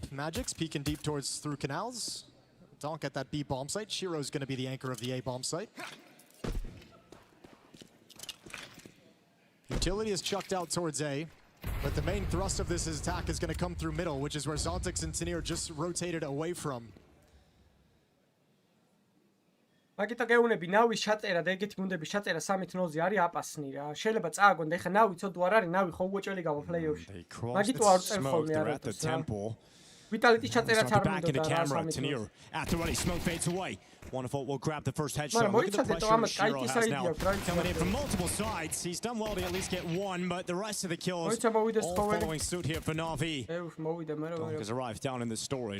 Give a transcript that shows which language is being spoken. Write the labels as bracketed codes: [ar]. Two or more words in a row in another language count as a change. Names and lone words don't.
[en] Magix peeking deep towards through canals. Donk at that B bomb site. Shiro's going to be the anchor of the A bomb site. Utility is chucked out towards A, but the main thrust of this attack is going to come through middle, which is where Zontix and Tenier just rotated away from. [ka] მაგითა გეუნები ნავის ჩაწერა და ეგეთი გუნდების ჩაწერა 3-0-ზე არის აპასნი რა. შეიძლება წააგონ და ეხა ნავი ცოდვა არ არის, ნავი ხო უოჭველი გავა პლეიოფში. მაგიტო არ წერ ხოლმე არა. Vitality chaterat [en] Tenier after running smoke fades away. Wonderful will grab the first headshot. Look at the pressure Shiro has now coming in from multiple sides. He's done well to at least get one, but the rest of the kills all following suit here for NAVI. Donk has arrived down in the storage.